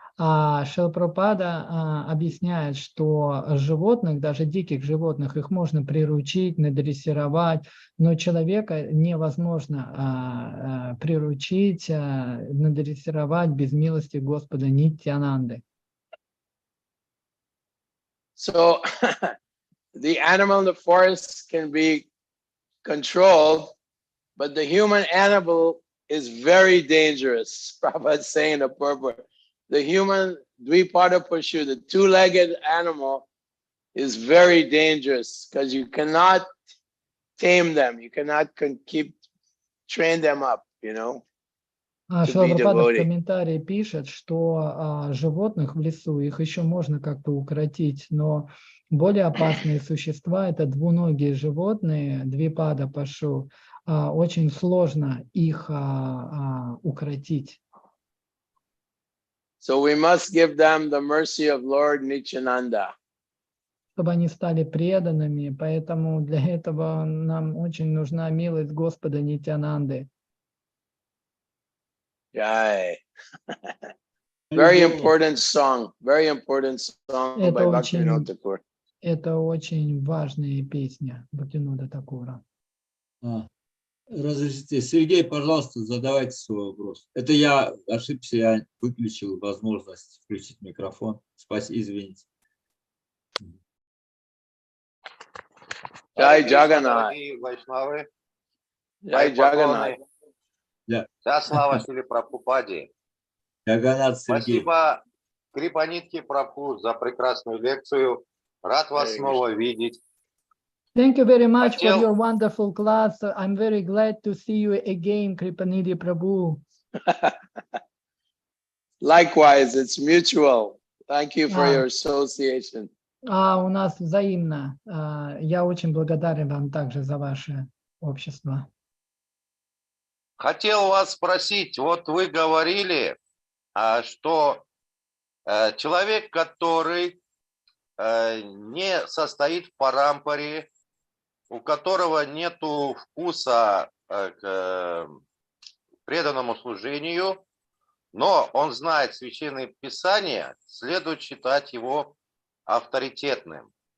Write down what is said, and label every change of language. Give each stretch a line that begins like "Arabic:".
Russian: Шилпрапада объясняет, что животных, даже диких животных, их можно приручить, надрессировать, но человека невозможно приручить, надрессировать без милости Господа Нитянанды.
English: So the animal in the forest can be controlled, but the human animal is very dangerous. Prabhupada is saying in the purport, the human Dvipada Pashu, the two-legged animal, is very dangerous because you cannot tame them. You cannot train them up, you know.
Russian: Шилпрапада в комментарии пишет, что животных в лесу, их еще можно как-то укротить, но более опасные существа — это двуногие животные, Двипада Пашу, очень сложно их укротить.
English: So we must give them the mercy of Lord Nityananda.
Russian: Чтобы они стали преданными, поэтому для этого нам очень нужна милость Господа Нитянанды.
English: Jai. Very important song by Bhaktivinoda Thakur.
Russian: Это очень важная песня Бхактивинода Такура. Разрешите, Сергей, пожалуйста, задавайте свой вопрос. Это я ошибся, я выключил возможность включить микрофон. Спасибо, извините.
English: Jai Jagannath.
Russian: Вайшнавы.
English: Jai Jagannath.
Russian: Вся слава Шри Прабхупаде. Джаганнат Сергей. Спасибо Крипанидхи прабху за прекрасную лекцию. Рад вас снова видеть.
English: Thank you very much for your wonderful class. I'm very glad to see you again, Kripanidhi Prabhu. Likewise, it's mutual. Thank you for your association.
Russian: У нас взаимно. Я очень благодарен вам также за ваше общество. Хотел вас спросить, вот вы говорили, что человек, который не состоит в парампаре, у которого нету вкуса к преданному служению, но он знает священное писание, следует считать его авторитетным.